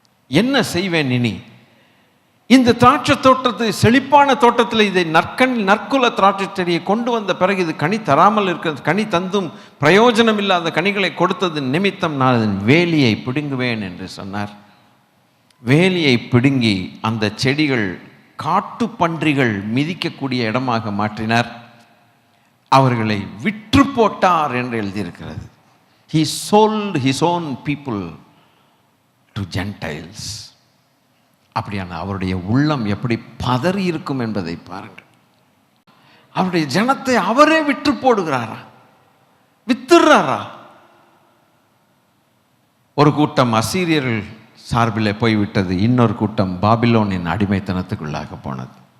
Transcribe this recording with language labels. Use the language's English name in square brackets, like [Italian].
[Tamil] என்ன செய்வேன் இனி? இந்த திராட்சை தோட்டத்தை, செழிப்பான தோட்டத்தில் இதை நற்குல திராட்சை செடியை கொண்டு வந்த பிறகு இது கனி தராமல் இருக்கிறது, கனி தந்தும் பிரயோஜனம் இல்லாத கனிகளை கொடுத்தது நிமித்தம் நான் அதன் வேலியை பிடுங்குவேன் என்று சொன்னார். வேலியை பிடுங்கி அந்த செடிகள் காட்டு பன்றிகள் மிதிக்கக்கூடிய இடமாக மாற்றினார். அவர்களை விற்று போட்டார் என்று எழுதியிருக்கிறது. [English] He sold his own people to Gentiles. [Tamil] அப்படியான அவருடைய உள்ளம் எப்படி பதறி இருக்கும் என்பதை பாருங்கள். அவருடைய ஜனத்தை அவரே விற்று போடுகிறாரா, வித்துறாரா? ஒரு கூட்டம் அசீரியர்கள் சார்பில் போய்விட்டது, இன்னொரு கூட்டம் பாபிலோனின் அடிமைத்தனத்துக்குள்ளாக போனது.